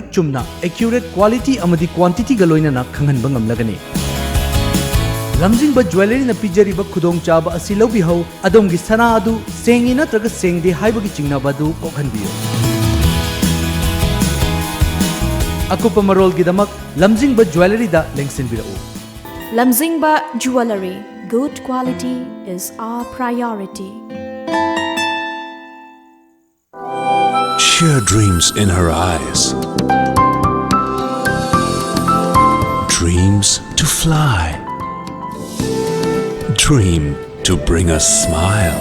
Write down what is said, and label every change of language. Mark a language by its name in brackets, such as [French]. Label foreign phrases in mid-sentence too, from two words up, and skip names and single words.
[Manipuri] chumna [English] accurate quality [Manipuri] amadi quantity ga loina na khanganba ngamlagani lamjingba jewelry na pijariba khudong chaba asi lobi ho adom gi sana adu sengi natraga sengdi haiba gi chingnaba du kokhanbiyo akupa marol gi damak lamjingba jewelry da lengsinbirao. [English] Lamjingba Jewelry, good quality is our priority. Sheer dreams in her eyes, dreams to fly, dream to bring a smile.